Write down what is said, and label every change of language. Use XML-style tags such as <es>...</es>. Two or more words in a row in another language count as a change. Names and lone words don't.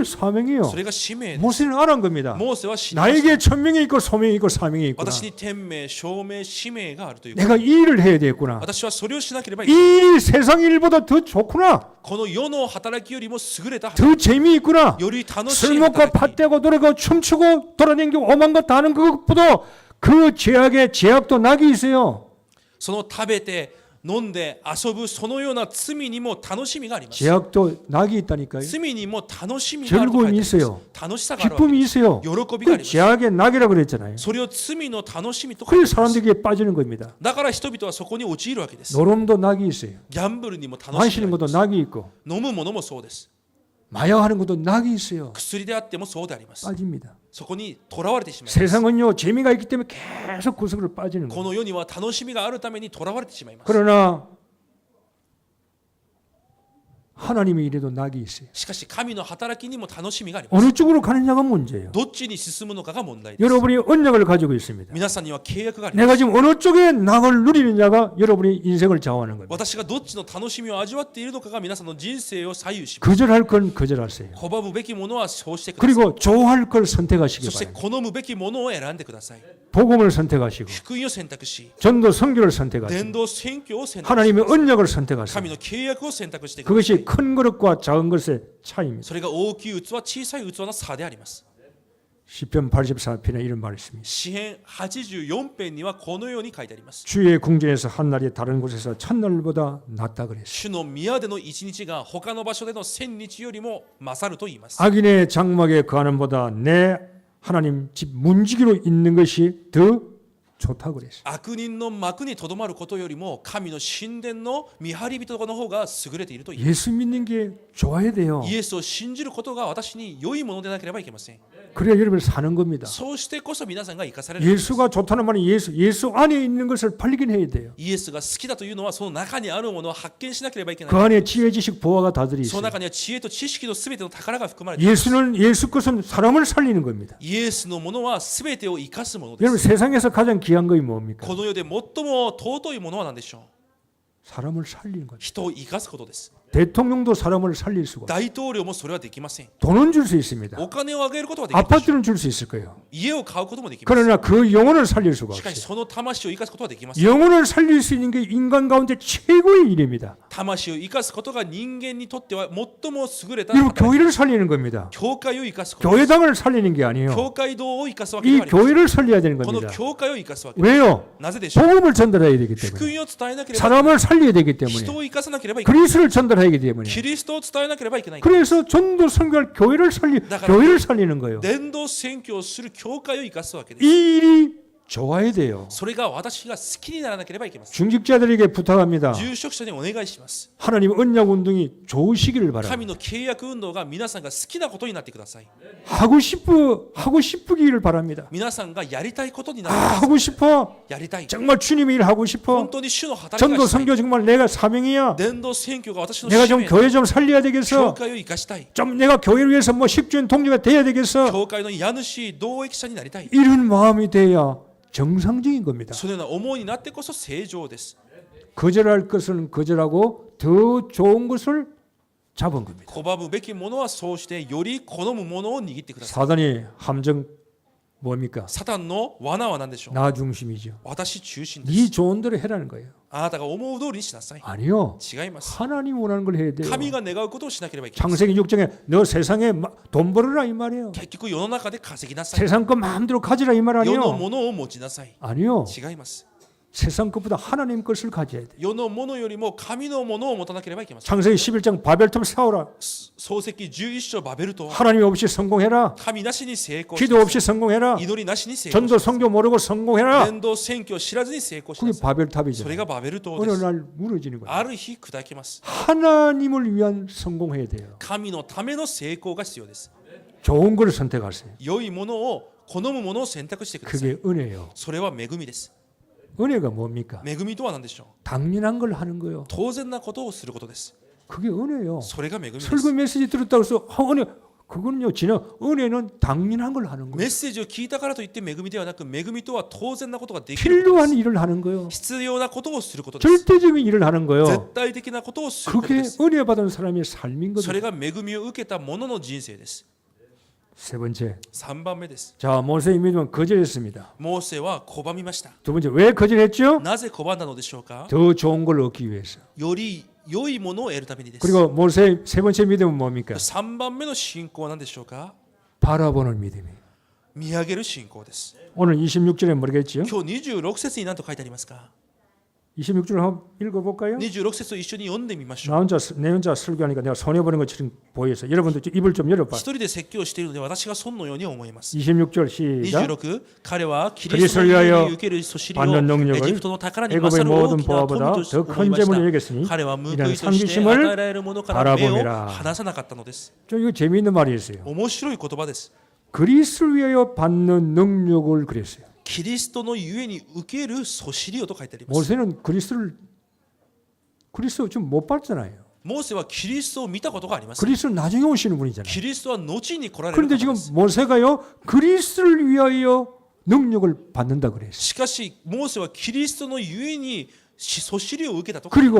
<ko>그게 사명이요.</ko> <ja>それが使命です。</ja> <ko>모세는 알은 겁니다.</ko> <ja>モーセは知りました。</ja> <ko>나에게 천명이 있고 소명이 있고 사명이 있구나.</ko> <ja>私に天命、証明、使命があるということ。</ja> <ko>내가 이 일을 해야 되겠구나.</ko> <ja>私はそれをしなければいけない。</ja> <ko>이 일 세상 일보다 더 좋구나.</ko> <ja>この世の働きよりも優れた</ja> <ko>더 재미있구나.</ko> <ja>より楽し</ja> <ko>술</ko> <ja>い</ja> <ko>먹고</ko> <ja>働き。</ja> <ko>밭대고 노래고 춤추고 돌아다니고 오만 것 다 하는 그것보다 그 죄악에 죄악도 낙이 있어요.</ko> <ja>その食べて飲んで遊ぶそのような罪にも楽しみがあります。</ja> <ko>죄악도 낙이 있다니까요.</ko> <ja>罪にも楽しみがあると書いてあ</ja> <ko>즐거움이</ko> <ja>ります</ja> <ko>있어요.</ko> <ja>楽しさがあるわけ</ja> <ko>기쁨이</ko> <ja>です。</ja> <ko>있어요.</ko> <ja>喜びがあ</ja> <ko>그</ko> <ja>ります。</ja> <ko>죄악의 낙이라고 그랬잖아요.</ko> <ja>それを罪の楽しみと書い</ja> <ko>그래서</ko> <ja>てあります。</ja> <ko>사람들에게 빠지는 겁니다.</ko> <ja>だから人々はそこに陥るわけです。</ja> <ko>노름도 낙이 있어요.</ko> <ja>ギャンブルにも楽しみ</ja> <ko>마시는</ko> <ja>があり</ja> <ko>것도</ko> <ja>ます。</ja> <ko>낙이 있고</ko> <ja>飲むものもそうです。</ja> <ko>마약하는 것도 낙이 있어요.</ko> <ja>薬であってもそうであります。</ja> <ko>빠집니다.</ko> <ja>そこにとらわれてしまいます。</ja> <ko>세상은요 재미가 있기 때문에 계속 그 속으로 빠지는</ko> <ja>こ</ja> <ko>거예요.</ko> <ja>の世には楽しみがあるためにとらわれてしまいます。</ja> <ko>그러나 하나님의 일에도 낙이 있어요.</ko> <ja>しかし神の働きにも楽しみがあります。</ja> <ko>어느 쪽으로 가느냐가 문제예요.</ko> <ja>どっちに進むのかが問題です。</ja> <ko>여러분이 언약을 가지고 있습니다.</ko> <ja>皆さんには契約があります。</ja> <ko>내가 지금 어느 쪽에 낙을 누리느냐가 여러분의 인생을 좌우하는 겁니다.</ko> <ja>私がどっちの楽しみを味わっているのかが皆さんの人生を左右します。</ja> <ko>거절할 건 거절하세요.</ko> <ja>拒むべきものはそうしてください。</ja> <ko>그리고 좋아할 걸 선택하시기</ko> <ja>そして</ja> <ko>바랍니다.</ko> <ja>好むべきものを選んでください。</ja> <ko>복음을 선택하시고</ko> <ja>福音を選択し、</ja> <ko>전도 선교를 선택하시고</ko> <ja>伝道宣教を選択し、</ja> <ko>하나님의 언약을 선택하세요.</ko> <ja>神の契約を選択してください。</ja> <ko>그것이 큰 그릇과 작은 것의 차이입니다.</ko> <ja>それが大きい器、小さい器の差であります。</ja> <ko>시편 84편에 이런 말이 있습니다.</ko> <ja>詩編84編にはこのように書いてあります。</ja> <ko>주의 궁전에서 한 날이 다른 곳에서 첫날보다 낫다 그랬어요.</ko> <ja>主の宮での一日が他の場所での千日よりも勝ると言います。</ja> <ko>악인의 장막에 거하는 보다 내 하나님 집 문지기로 있는 것이 더 좋다 그랬어요.</ko> <ja>悪人の幕にとどまることよりも神の神殿の見張り人の方が優れていると言います。</ja> <ko>예수 믿는 게 좋아야 돼요.</ko> <ja>イエスを信じることが私に良いものでなければいけません。</ja> <ko>그래야 여러분이 사는 겁니다.</ko> <ja>そうしてこそ皆さんが生かされるのです。</ja> <ko>예수가 좋다는 말은 예수 안에 있는 것을 발견 해야 돼요.</ko> <ja>イエスが好きだというのはその中にあるものを発見しなければいけない。</ja> <ko>그 안에 지혜 지식 보화가 다들이</ko> <ja>その</ja> <ko>있어요.</ko> <ja>中には知恵と知識のすべての宝が含まれています。</ja> <ko>예수 것은 사람을 살리는 겁니다.</ko> <ja>イエスのものはすべてを生かすもので</ja> <ko>여러분</ko> <ja>す。</ja> <ko>세상에서 가장 귀한 것이 뭡니까?</ko> <ja>この世で最も尊いものは何でしょう。</ja> <ko>사람을 살리는 거예요.</ko> <ja>人を生かすことです。</ja> <ko>대통령도 사람을 살릴 수가 없어요.</ko> <ja>大統領もそれはできません。</ja> <ko>돈은 줄 수 있습니다.</ko> <ja>お金をあげることはできるでしょう。</ja> <ko>아파트는 줄 수 있을 거예요.</ko> <ja>家を買うこともできます。</ja> <ko>그러나 그 영혼을 살릴 수가</ko> <ja>しかし</ja> <ko>없어요.</ko> <ja>その魂を生かすことはできません。</ja> <ko>영혼을 살릴 수 있는 게 인간 가운데 최고의 일입니다.</ko> <ja>魂を生かすことが人間にとっては最も優れた</ja> <ko>여러분</ko> <ja>働き。</ja> <ko>교회를 살리는 겁니다.</ko> <ja>教会を生かすことです。</ja> <ko>교회당을 살리는 게 아니에요.</ko> <ja>教会堂を生かすわけで</ja> <ko>이</ko> <ja>はありません。</ja> <ko>교회를 살려야 되는</ko> <ja>この</ja> <ko>겁니다.</ko> <ja>教会を生かすわけです。</ja> <ko>왜요?</ko> <ja>なぜでしょう。</ja> <ko>복음을 전달해야 되기</ko> <ja>福</ja> <ko>때문에.</ko> <ja>音を伝えなければ、</ja> <ko>사람을 살려야 되기</ko> <ja>人</ja> <ko>때문에.</ko> <ja>を生かさなければいけない。</ja> <ko>그리스도를 전달하기 때문에.</ko> <ja>キリストを伝えなければいけない。</ja> <ko>그래서 전도 선교할 교회를 교회를 살리는 거예요.</ko> <ja>伝道宣教をする教会を生かすわけです。</ja> <ko>이 일이 좋아야 돼요.</ko> <ja>それが私が好きにならなければいけません。</ja> <ko>중직자들에게 부탁합니다.</ko> <ja>住職者にお願いします。</ja> <ko>하나님 언약 운동이 좋으시기를 바랍니다.</ko> <ja>神の契約運動が皆さんが好きなことになってください。</ja> <ko>하고 싶으기를 바랍니다.</ko> <ja>皆さんがやりたいことにな</ja> <ko>아,</ko> <ja>ってください。</ja> <ko>하고 싶어.</ko> <ja>やりたい。</ja> <ko>정말 주님의 일 하고</ko> <ja>本</ja> <ko>싶어.</ko> <ja>当に主の働き</ja> <ko>전도</ko> <ja>がしたい。</ja> <ko>선교 정말 내가 사명이야.</ko> <ja>伝道宣教が私の</ja> <ko>내가</ko> <ja>使</ja> <ko>좀</ko> <ja>命。</ja> <ko>교회 좀 살려야</ko> <ja>教</ja> <ko>되겠어.</ko> <ja>会を生かしたい。</ja> <ko>좀 내가 교회를 위해서 뭐 10주년 동료가 돼야 되겠어.</ko> <ja>教会の家主、同益者になりたい。</ja> <ko>이런 마음이 돼야 정상적인 겁니다.</ko> <ja>そのような思いになってこそ正常です。</ja> <ko>거절할 것은 거절하고 더 좋은 것을 잡은 겁니다.</ko> <ja>拒むべきものはそうしてより好むものを握ってください。</ja> <ko>사단이 함정 뭡니까?</ko> <ja>サタンの罠は何でしょう。</ja> <ko>나 중심이죠.</ko> <ja>私中心です。</ja> <ko>네 좋은 대로 해라는 거예요.</ko> <ja>あなたが思う通りにしなさい。</ja> <ko>아니요.</ko> <ja>違います。</ja> <ko>하나님 원하는 걸 해야 돼요.</ko> <ja>神が願うことをしなければいけない。</ja> <ko>창세기 6장에 너 세상에 돈 벌어라 이 말이에요.</ko> <ja>結局世の中で稼ぎなさい。</ja> <ko>세상 거 마음대로 가지라 이 말</ko> <ja>世の</ja> <ko>아니에요.</ko> <ja>ものを持ちなさい。</ja> <ko>아니요.</ko> <ja>違います。</ja> <ko>세상 것보다 하나님 것을 가져야 돼요.</ko> <ja>世のものよりも神のものを持たなければいけません。</ja> <ko>창세기 11장 바벨탑 세워라.</ko> <ja>創世記11章バベルと</ja> <ko>하나님 없이 성공해라.</ko> <ja>神なしに成功し</ja> <ko>기도 없이 성공해라.</ko> <ja>祈りなしに成功し</ja> <ko>전도 성교 모르고 성공해라.</ko> <ja>伝道宣教を知らずに成功し</ja> <ko>그게</ko> <ja>なさい。</ja> <ko>바벨탑이죠.</ko> <ja>それがバベル島</ja> <ko>어느</ko> <ja>です。</ja> <ko>날 무너지는 거예요.</ko> <ja>ある日砕けます。</ja> <ko>하나님을 위한 성공해야 돼요.</ko> <ja>神のための成功が必要です。</ja> <ko>좋은 걸 선택하세요.</ko> <ja>良いものを好むものを選択してください。</ja> <ko>그게 은혜예요.</ko> <ja>それは恵みです。</ja> <ko>은혜가 뭡니까?</ko> <ja>恵みとは何でしょう。</ja> <ko>당연한 걸 하는 거예요.</ko> <ja>当然なことをすることです。</ja> <ko>그게 은혜예요.</ko> <ja>それが恵みです。</ja> <ko>설교 메시지 들었다고 해서 은혜 그건요 지나 은혜는 당연한 걸 하는</ko> <ja>メッ</ja> <ko>거예요.</ko> <ja>セージを聞いたからといって恵みではなく、恵みとは当然なことができることで</ja> <ko>필요한</ko> <ja>す。</ja> <ko>일을 하는 거예요.</ko> <ja>必要なことをすることです。</ja> <ko>절대적인 일을 하는 거예요.</ko> <ja>絶対的なことをすること</ja> <ko>그게</ko> <ja>です。</ja> <ko>은혜 받은 사람의 삶인</ko> <ja>それ</ja> <ko>거죠.</ko> <ja>が恵みを受けた者の人生です。</ja> <ko>세 번째.</ko> <ja>3 番目です。</ja> <ko>자, 모세의 믿음은 거절했습니다.</ko> <ja>モーセは拒みました。</ja> <ko>두 번째, 왜 거절했죠?</ko> <ja>なぜ拒んだのでしょうか。</ja> <ko>더 좋은 걸 얻기 위해서.</ko> <ja>より良いものを得るためにです。</ja> <ko>그리고 모세의 세 번째 믿음은 뭡니까?</ko> <ja>3 番目の信仰は何でしょうか。</ja> <ko>바라보는 믿음이에요.</ko> <ja>見上げる信仰です。</ja> <ko>오늘 26절에 모르겠죠?</ko> <ja>今日26節に何と書いてありますか。</ja> <ko>26절 한번 읽어볼까요?</ko> <ja>26 節を一緒に読んでみましょう。</ja> <ko>내 혼자 설교하니까 내가 손해보는 것처럼 보여서 여러분도 입을 좀 열어봐.</ko> <ja>一人で説教しているので私が損のように思います。</ja> <ko>26절 시작.</ko> <ja>26 彼はキリストのゆえに受けるそしりを</ja> <ko>받는 능력을</ko> <ja>エジプトの宝に</ja> <ko>애굽의</ko> <ja>勝る</ja> <ko>모든</ko> <ja>大きな富</ja> <ko>보화보다</ko> <ja>と</ja> <ko>더</ko> <ja>思</ja> <ko>큰</ko> <ja>いまし</ja> <ko>재물을</ko> <ja>た。</ja> <ko>여겼으니</ko> <ja>彼は報い</ja> <ko>이런</ko> <ja>として</ja> <ko>상주심을</ko> <ja>与えられるものから目を</ja> <ko>바라보매라.</ko> <ja>離さなかったのです。</ja> <ko>좀 이거 재미있는 말이었어요.</ko> <ja>面白い言葉です。</ja> <ko>그리스도를 위하여 받는 능력을 그랬어요.</ko> <ja>キリストのゆえに受けるそしりをと書いてあります。</ja> <ko>모세는 그리스도 좀 못 봤잖아요.</ko> <ja>モーセはキリストを見たことがあります。</ja> <ko>그리스도 나중에 오시는 분이잖아요.</ko> <ja>キリストは後に来られる</ja> <ko>그런데</ko> <ja>方</ja> <ko>지금</ko> <ja>です。</ja> <ko>모세가요 그리스도를 위하여 능력을 받는다 그랬어요.</ko> <ja>しかしモーセはキリストのゆえにそしりを受けたと書いてあり</ja>